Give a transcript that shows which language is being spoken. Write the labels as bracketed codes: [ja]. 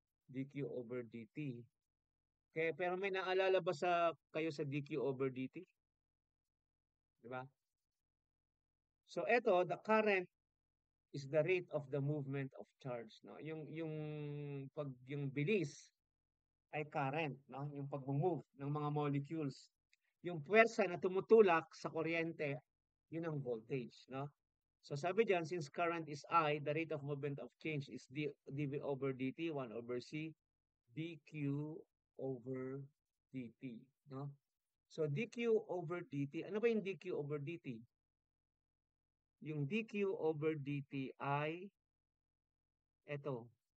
[tl] dq over dt. Kaya, pero may naalala ba kayo sa dq over dt? Di ba? [en] So, eto, the current is the rate of the movement of charge. [tl] No? Yung bilis ay current. No? Yung pag-move ng mga molecules. Yung puwersa na tumutulak sa kuryente, yun ang voltage. No? So sabi diyan, [en] since current is I, the rate of movement of change is dV over dt, 1 over C, dQ over dt. [tl] No? So dQ over dt, ano ba yung dQ over dt? Yung dQ over dt ay ito.